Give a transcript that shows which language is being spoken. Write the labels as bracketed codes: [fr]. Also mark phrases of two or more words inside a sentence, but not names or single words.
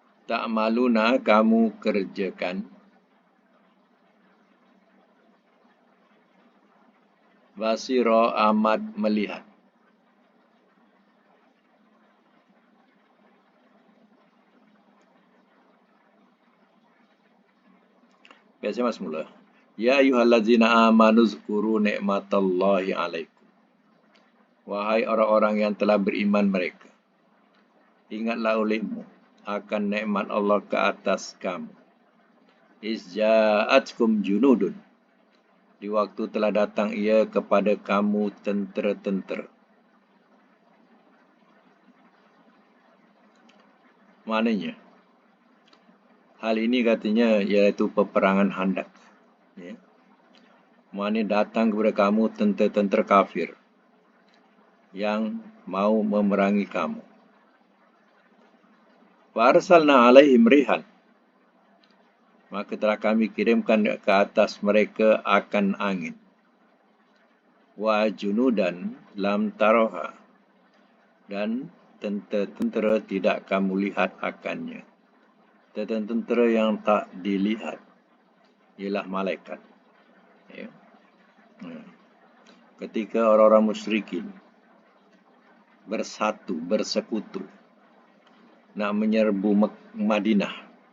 [ms] ta'maluna kamu kerjakan, basira amat melihat. Biasa mas mula. [ar] يا أيها الذين آمنوا اذكروا نعمة الله عليكم. [ms] Wahai orang-orang yang telah beriman mereka, ingatlah olehmu akan nikmat Allah ke atas kamu. [ar] إذ جاءتكم جنود. [ms] Di waktu telah datang ia kepada kamu tentera-tentera. Maknanya, hal ini katanya iaitu peperangan Khandaq. Ya. Maknanya datang kepada kamu tentera-tentera kafir yang mau memerangi kamu. [ar] فأرسلنا عليهم ريحا. [ms] Maka telah kami kirimkan ke atas mereka akan angin. [ar] وجنودا لم تروها. [ms] Dan tentera-tentera tidak kamu lihat akannya. Tentera yang tak dilihat ialah malaikat. Ya. Ketika orang-orang musyrikin bersatu, bersekutu nak menyerbu Madinah.